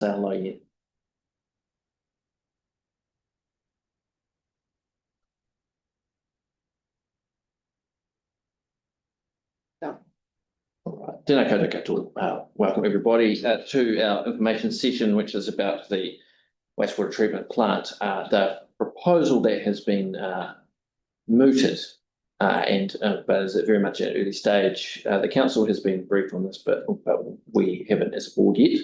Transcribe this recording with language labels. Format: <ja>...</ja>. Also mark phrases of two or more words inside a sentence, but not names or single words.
<en>Say hello yet. Yeah. All right.</en> <mi>Tēnā koutou katoa.</mi> <en>Welcome everybody to our information session, which is about the wastewater treatment plant. The proposal that has been mooted, but is very much at an early stage. The council has been briefed on this, but we haven't as a board yet.</en>